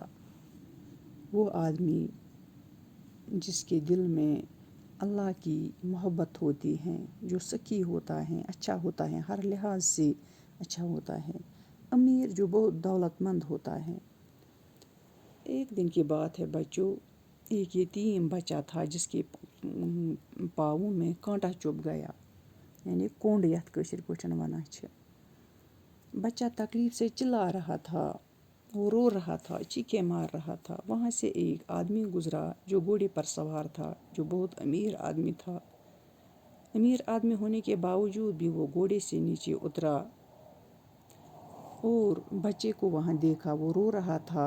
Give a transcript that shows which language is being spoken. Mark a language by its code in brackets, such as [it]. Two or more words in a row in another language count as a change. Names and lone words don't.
[ur] وہ آدمی جس کے دل میں اللہ کی محبت ہوتی ہے، جو سخی ہوتا ہے، اچھا ہوتا ہے، ہر لحاظ سے اچھا ہوتا ہے۔ امیر جو بہت دولت مند ہوتا ہے۔ ایک دن کی بات ہے بچوں، ایک یتیم بچہ تھا جس کے پاؤں میں کانٹا چبھ گیا، یعنی [ks] کونڈ یتھ کٲشِر پٲٹھۍ وَنان چھِ۔ [ur] بچہ تکلیف سے چلا رہا تھا، وہ رو رہا تھا، چیخے مار رہا تھا۔ وہاں سے ایک آدمی گزرا جو گھوڑے پر سوار تھا، جو بہت امیر آدمی تھا۔ امیر آدمی ہونے کے باوجود بھی وہ گھوڑے سے نیچے اترا اور بچے کو وہاں دیکھا، وہ رو رہا تھا۔